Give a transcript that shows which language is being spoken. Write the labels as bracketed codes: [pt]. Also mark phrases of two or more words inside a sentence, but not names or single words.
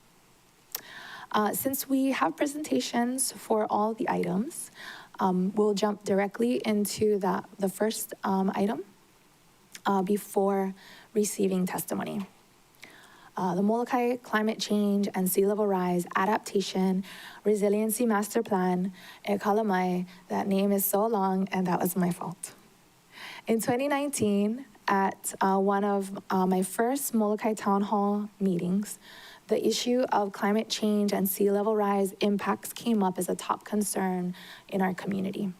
[en] Since we have presentations for all the items, we'll jump directly into the first item before receiving testimony. The Molokai Climate Change and Sea Level Rise Adaptation Resiliency Master Plan, [haw] e kala mai, [en] that name is so long and that was my fault. In 2019, at one of my first Molokai Town Hall meetings, the issue of climate change and sea level rise impacts came up as a top concern in our community.